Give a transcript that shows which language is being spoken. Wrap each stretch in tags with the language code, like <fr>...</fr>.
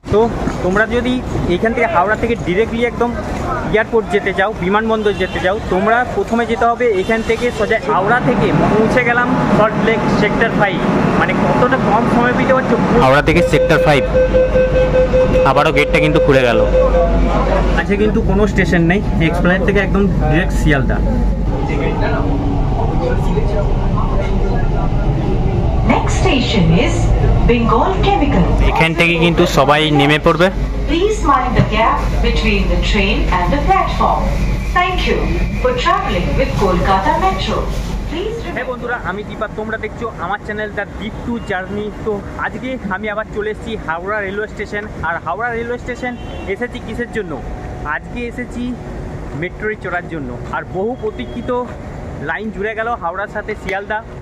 <bn>তো তোমরা যদি এখান থেকে হাওড়া থেকে ডিরেক্টলি একদম এয়ারপোর্ট যেতে চাও, বিমানবন্দর যেতে চাও, তোমরা প্রথমে যেতে হবে এখান থেকে সোজা হাওড়া থেকে পৌঁছে গেলাম সল্টলেক সেক্টর 5। মানে কতটা কম সময় পেতে পারছো, হাওড়া থেকে সেক্টর 5। আবারও গেটটা কিন্তু খুলে গেল। আচ্ছা, কিন্তু কোনো স্টেশন নেই, এক্সপ্লেনেট থেকে একদম direct Sealdah.</bn> <en>Next station is Bengal Chemical.</en> <bn>এখান থেকে কিন্তু সবাই নেমে পড়বে।</bn> <en>Please mind the gap between the train and the platform. Thank you for traveling with Kolkata Metro.</en> <bn>হ্যাঁ বন্ধুরা, আমি দীপা, তোমরা দেখছো আমার channel the deep two journey. তো আজকে আমি আবার চলে এসেছি হাওড়া রেলওয়ে স্টেশন। আর হাওড়া রেলওয়ে স্টেশন এসেছি কিসের জন্য? আজকে এসেছি মেট্রোয় চড়ার জন্য। আর বহু প্রতীক্ষিত লাইন জুড়ে গেল হাওড়ার সাথে শিয়ালদা।</bn>